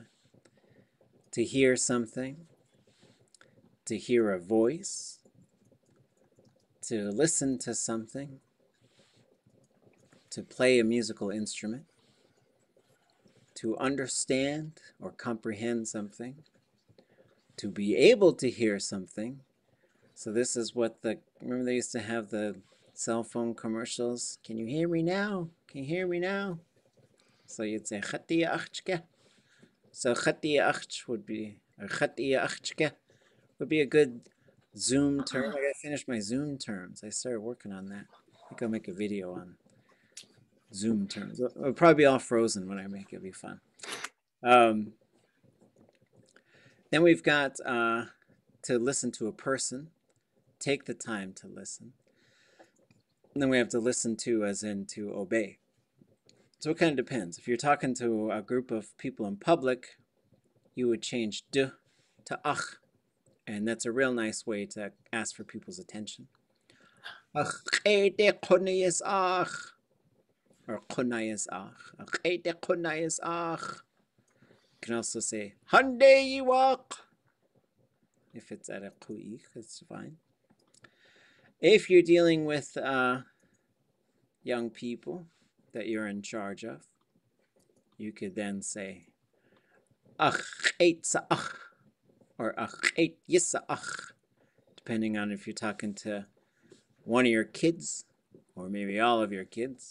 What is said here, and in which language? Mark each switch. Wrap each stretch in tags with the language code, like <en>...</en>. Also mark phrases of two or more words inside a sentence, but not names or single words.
<en>To hear something, to hear a voice, to listen to something, to play a musical instrument, to understand or comprehend something, to be able to hear something. So this is what remember they used to have the cell phone commercials? Can you hear me now? Can you hear me now? So you'd say</en> <tli>khatiya akhchke.</tli> <en>So</en> <tli>khatiya akhch</tli> <en>would be, or</en> <tli>khatiya akhchke</tli> <en>would be a good Zoom term. I gotta finish my Zoom terms. I started working on that. I think I'll make a video on Zoom terms. It'll probably be all frozen when I make it. It'll be fun. Then we've got to listen to a person. Take the time to listen. And then we have to listen to, as in to obey. So it kind of depends. If you're talking to a group of people in public, you would change d to ach. And that's a real nice way to ask for people's attention.</en> <tli>Ach, kunayis ach. Or kunayis ach. Ach, kunayis ach.</tli> <en>You can also say,</en> <tli>hande yiwak.</tli> <en>If it's at a ku'ich, it's fine. If you're dealing with young people that you're in charge of, you could then say,</en> <tli>ach ach,</tli> <en>or</en> <tli>ach ach,</tli> <en>depending on if you're talking to one of your kids, or maybe all of your kids.</en>